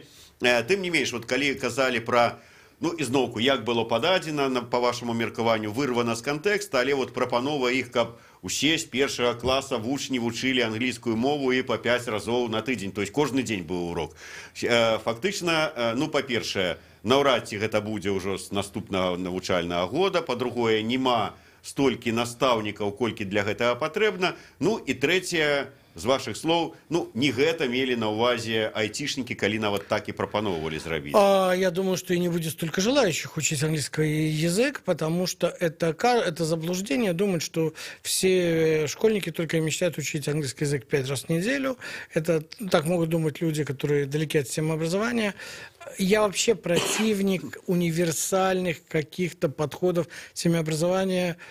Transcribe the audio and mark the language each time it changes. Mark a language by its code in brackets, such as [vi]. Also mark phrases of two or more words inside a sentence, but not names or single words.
[be] Тым не менш, калі казалі пра ізноўку, як было пададзена, па вашаму меркаванню, вырвана з кантэкста, але прапанова іх, каб усе з першага класа вучні вучылі англійскую мову і па 5 разоў на тыдзень, [ru] то есть [be] кожны дзень быў урок. Фактычна, па-першае, наўрад ці гэта будзе ўжо з наступнага навучальнага года, па-другое, няма столькі настаўнікаў, колькі для гэтага патрэбна, і трэцяе, з [ru] ваших слов, [be] не гэта мели на увазе айтишники, калі нават так и пропановывали зрабіць. [ru] Я думаю, что и не будет столько желающих учить английский язык, потому что это заблуждение думать, что все школьники только мечтают учить английский язык 5 раз в неделю. Это так могут думать люди, которые далеки от системы образования. Я вообще противник универсальных каких-то подходов в системе образования.